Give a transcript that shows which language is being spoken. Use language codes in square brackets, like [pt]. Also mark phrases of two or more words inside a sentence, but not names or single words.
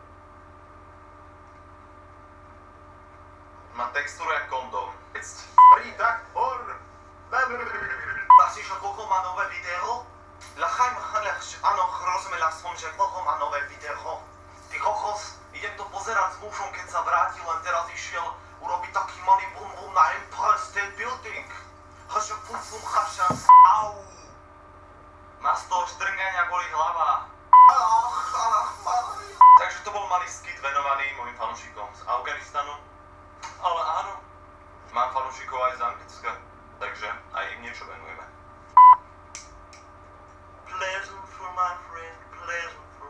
[sk] Má textúru jak kondom. tak hor. Myslíš, že koľko má nové video? Lachajm, áno, rozumela som, že koľko má nové video. Ty kokos, idem to pozerať s mužom, keď sa vrátil, len teraz išiel urobiť taký malý bum bum na Empire State Building. Haša pum pum haša. Au. Má z toho štrngania boli hlava. Takže to bol malý skit venovaný mojim fanúšikom z Afganistanu. Ale áno, mám fanúšikov aj z Anglicka, takže aj im niečo venujeme. [en] Pleasant for my friend, pleasant.